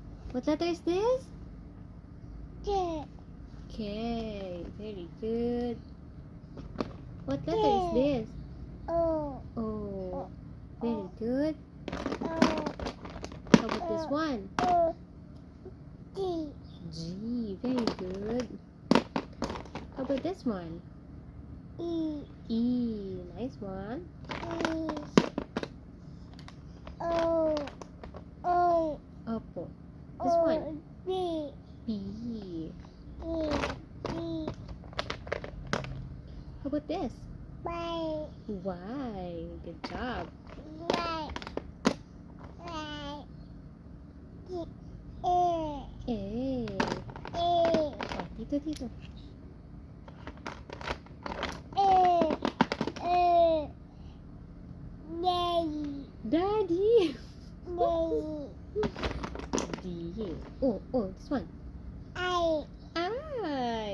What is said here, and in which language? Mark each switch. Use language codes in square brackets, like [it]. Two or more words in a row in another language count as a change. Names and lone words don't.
[en] What letter is this? K. K. Very good. What letter is this? O. O. Very good. O. How about this one? O. G. G. Very good. How about this one? E. E. Nice one. E. O. O. Opo. This one? B. B. E. E. How about this? Y. Y. Good job. Y. Y. G. A. A. A. [tl] Oh, dito. [en] A. A. Daddy. Daddy. Daddy. D. Oh, this one. I. I.